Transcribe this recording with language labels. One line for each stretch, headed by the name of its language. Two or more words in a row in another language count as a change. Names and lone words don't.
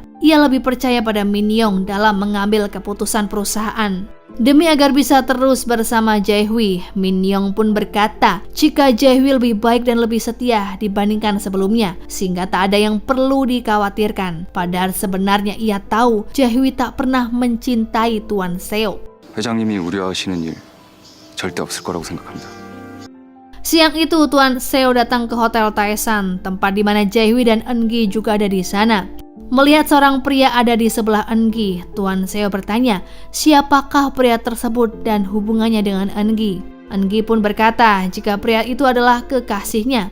Indonesian: Ia lebih percaya pada Min Young dalam mengambil keputusan perusahaan. Demi agar bisa terus bersama Jae-hui, Min Young pun berkata jika Jae-hui lebih baik dan lebih setia dibandingkan sebelumnya, sehingga tak ada yang perlu dikhawatirkan. Padahal sebenarnya ia tahu Jae-hui tak pernah mencintai Tuan Seo.
Korean: 회장님이 우려하시는 일 절대 없을 거라고 생각합니다.
Indonesian: Siang itu Tuan Seo datang ke Hotel Taesan, tempat di mana Jae-hui dan Eun-gi juga ada di sana. Melihat seorang pria ada di sebelah Eun-gi, Tuan Seo bertanya, siapakah pria tersebut dan hubungannya dengan Eun-gi? Eun-gi pun berkata jika pria itu adalah kekasihnya.